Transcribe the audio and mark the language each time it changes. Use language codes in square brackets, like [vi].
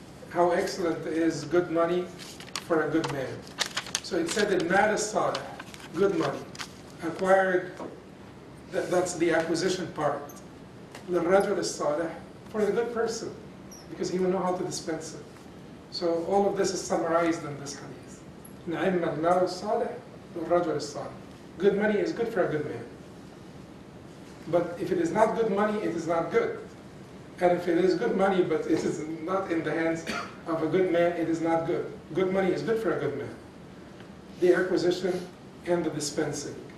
[en] How excellent is good money for a good man. So it said that mal salih, good money, acquired, that's the acquisition part. [ar] للرجل الصالح, [en] for the good person, because he will know how to dispense it. So all of this is summarized in this hadith. [ar] نعم المال الصالح للرجل الصالح. [en] Good money is good for a good man. But if it is not good money, it is not good. And if it is good money, but it is not in the hands of a good man, it is not good. Good money is good for a good man. The acquisition and the dispensing.